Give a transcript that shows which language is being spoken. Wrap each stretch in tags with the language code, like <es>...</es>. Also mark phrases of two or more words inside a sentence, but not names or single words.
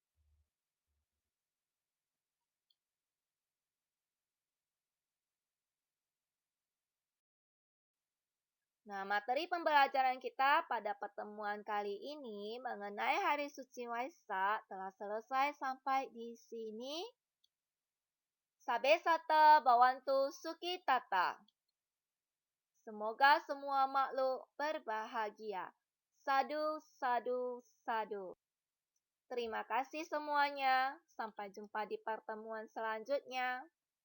<id>Nah, materi pembelajaran kita pada pertemuan kali ini mengenai Hari Suci Waisak telah selesai sampai di sini.</id> <pi>Sabe sata bawantu suki tata.</pi> <id>Semoga semua makhluk berbahagia.</id> <pi>Sadu, sadu, sadu.</pi> <id>Terima kasih semuanya. Sampai jumpa di pertemuan selanjutnya.</id>